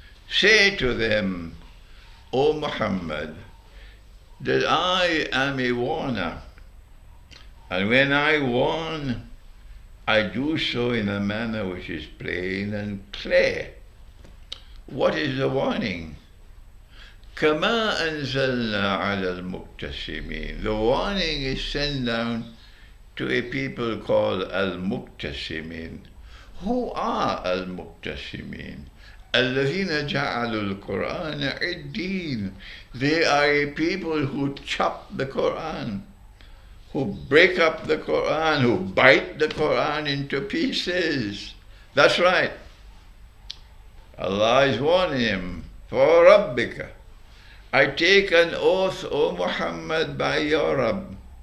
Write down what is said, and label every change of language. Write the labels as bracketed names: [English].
[English] Say to them, O Muhammad, that I am a warner. And when I warn, I do so in a manner which is plain and clear. What is the warning? [Arabic] كما أنزلنا على المقتسمين. [English] The warning is sent down to a people called Al-Muqtasimin. Who are Al-Muqtasimin? [Arabic] الذين جعلوا القرآن عدين. [English] They are a people who chop the Quran, who break up the Quran, who bite the Quran into pieces. That's right. Allah is warning him, for Rabbika. I take an oath, O Muhammad, by your Rabb.